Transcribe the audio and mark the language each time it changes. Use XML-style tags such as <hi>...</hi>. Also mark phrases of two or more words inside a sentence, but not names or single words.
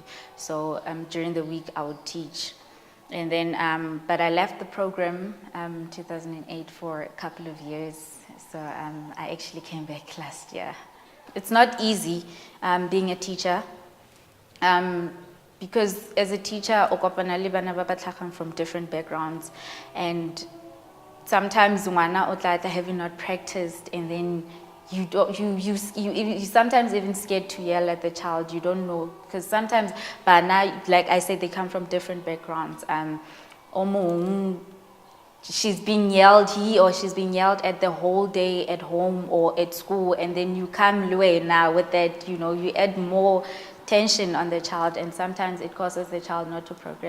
<en>So during the week I would teach. And then, but I left the program 2008 for a couple of years. So I actually came back last year. It's not easy being a teacher. Because as a teacher,</en> <tn>okopana bana ba batlhagang</tn> <en>from different backgrounds, and sometimes</en> <tn>ngwana o tla</tn> <en>having not practiced, and then you sometimes even scared to yell at the child. You don't know, because sometimes bana, like I said, they come from different backgrounds. She's being yelled, he or she's being yelled at the whole day at home or at school, and then you come away now with that, you add more tension on the child, and sometimes it causes the child not to progress.</en>